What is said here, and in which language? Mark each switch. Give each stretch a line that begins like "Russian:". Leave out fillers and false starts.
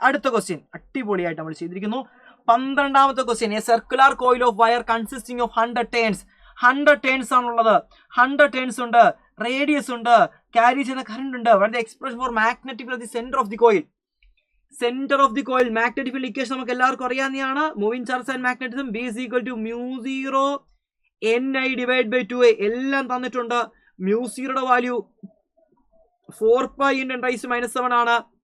Malayalam: അടുത്ത ക്വസ്റ്റ്യൻ അടിപൊളിയായിട്ട് നമ്മൾ ചെയ്തിരിക്കുന്നു. 12ാമത്തെ question
English: A circular coil of wire consisting of 100 turns.
Malayalam: 100 turns ആണുള്ളത്. 100 ടേൺസ് ഉണ്ട്, റേഡിയസ് ഉണ്ട്, ക്യാരി ചെയ്യുന്ന കറണ്ട് ഉണ്ട്.
English: വേണ്ട expression for magnetic field centre of the coil.
Malayalam: Centre of the coil magnetic field equation നമുക്ക് എല്ലാവർക്കും അറിയാവുന്നതാണ്.
English: Moving charge and magnetism B is equal to μ0 Ni divided by 2a.
Malayalam: എല്ലാം തന്നിട്ടുണ്ട്. μ0യുടെ വാല്യൂ 4 pi × 10⁻⁷ ആണ്.